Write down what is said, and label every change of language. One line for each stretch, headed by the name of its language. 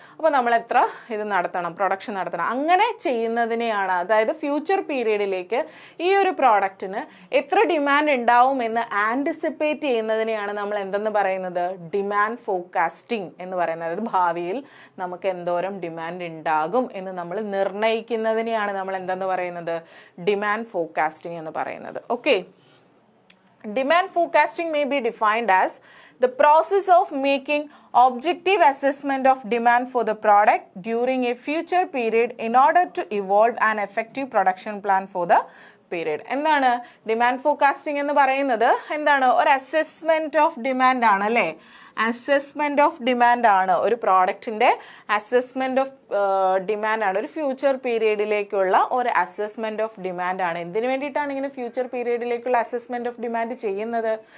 Malayalam: അപ്പോൾ നമ്മൾ എത്ര ഇത് നടത്തണം, പ്രൊഡക്ഷൻ നടത്തണം. അങ്ങനെ ചെയ്യുന്നതിനെയാണ്, അതായത് ഫ്യൂച്ചർ പീരീഡിലേക്ക് ഈ ഒരു പ്രോഡക്റ്റിന് എത്ര ഡിമാൻഡ് ഉണ്ടാവും എന്ന് ആൻറ്റിസിപ്പേറ്റ് ചെയ്യുന്നതിനെയാണ് നമ്മൾ എന്തെന്ന് പറയുന്നത്, ഡിമാൻഡ് ഫോർകാസ്റ്റിംഗ് എന്ന് പറയുന്നത്. അതായത് ഭാവിയിൽ നമുക്ക് എന്തോരം ഡിമാൻഡ് ഉണ്ടാകും എന്ന് നമ്മൾ നിർണ്ണയിക്കുന്നതിനെയാണ് നമ്മൾ എന്തെന്ന് പറയുന്നത്, ഡിമാൻഡ് ഫോർകാസ്റ്റിംഗ് എന്ന് പറയുന്നത്.
English: Okay, demand forecasting may be defined as the process of making objective assessment of demand for the product during a future period in order to evolve an effective production plan for the period.
Malayalam: എന്താണ് demand forecasting എന്ന് പറയുന്നത്? എന്താണ്, ഒരു assessment of demand ആണ് അല്ലേ. Assessment of demand ആണ്, ഒരു പ്രോഡക്റ്റിന്റെ assessment of demand ആണ്, ഒരു ഫ്യൂച്ചർ പീരീഡിലേക്കുള്ള ഒരു അസസ്മെന്റ് ഓഫ് ഡിമാൻഡ് ആണ്. എന്തിനു വേണ്ടിയിട്ടാണ് ഇങ്ങനെ ഫ്യൂച്ചർ പീരീഡിലേക്കുള്ള അസസ്മെന്റ് ഓഫ് ഡിമാൻഡ് ചെയ്യുന്നത്?